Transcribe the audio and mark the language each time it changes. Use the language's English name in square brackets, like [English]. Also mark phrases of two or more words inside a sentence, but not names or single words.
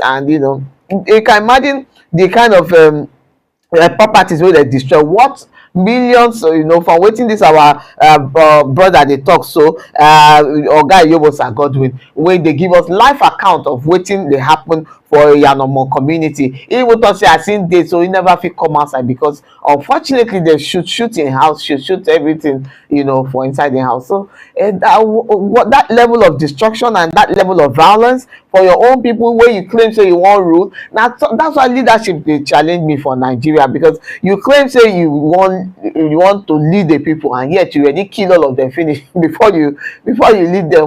[Nigerian Pidgin] And you can imagine the kind of properties wey dem destroy, what millions for wetin this our brother dey talk. So Oga Iyobosa Godwin wey dey give us live account of wetin dey happen for Yanomo community. Even though I seen this, so he never fit come outside because unfortunately they shoot in house, shoot everything, for inside the house. So what that level of destruction and that level of violence for your own people where you claim say you want rule. Now that's why leadership they challenge me for Nigeria, because you claim say you want to lead the people and yet you already kill all of them finish before you lead them.